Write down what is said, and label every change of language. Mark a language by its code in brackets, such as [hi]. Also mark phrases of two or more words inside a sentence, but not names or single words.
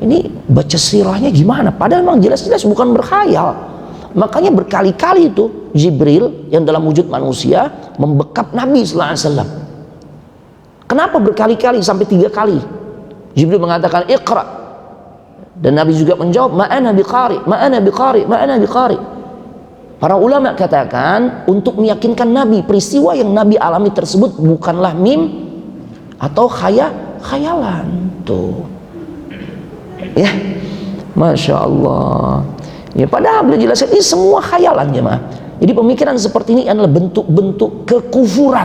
[id] ini baca sirahnya gimana? Padahal memang jelas-jelas bukan berkhayal. Makanya berkali-kali itu Jibril yang dalam wujud manusia membekap Nabi [ar] صلى الله عليه وسلم. [id] Kenapa berkali-kali sampai 3 kali? Jibril mengatakan Iqra, dan Nabi juga menjawab [ar] ما أنا بقارئ، ما أنا بقارئ، ما أنا بقارئ. [id] Para ulama katakan untuk meyakinkan Nabi peristiwa yang Nabi alami tersebut bukanlah mim atau khayalan tuh. Ya, [ar] ما شاء الله. [id] Ya, padahal beliau jelaskan ini semua khayalan jemaah. Jadi pemikiran seperti ini adalah bentuk-bentuk kekufuran.